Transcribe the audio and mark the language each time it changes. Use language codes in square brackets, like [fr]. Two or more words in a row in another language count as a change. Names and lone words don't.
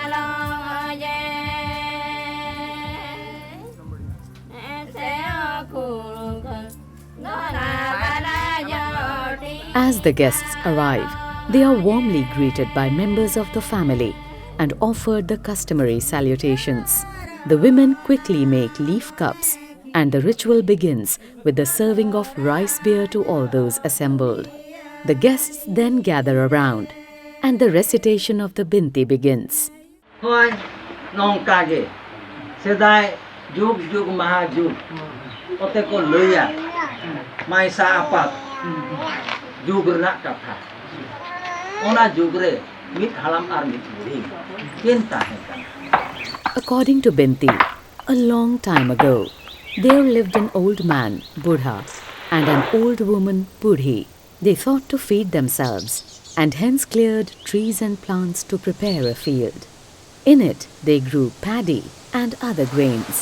[en] As the guests arrive, they are warmly greeted by members of the family and offered the customary salutations. The women quickly make leaf cups and the ritual begins with the serving of rice beer to all those assembled. The guests then gather around and the recitation of the Binti begins. [sat] Hoy nong kage sedai jug jug maha jug ote ko loya mai sa apat jug na kapha ona jugre mit halam ar mit buri kenta hai. [en] According to Binti, a long time ago, there lived an old man, Budha, and an old woman, Budhi. They thought to feed themselves and hence cleared trees and plants to prepare a field. In it, they grew paddy and other grains.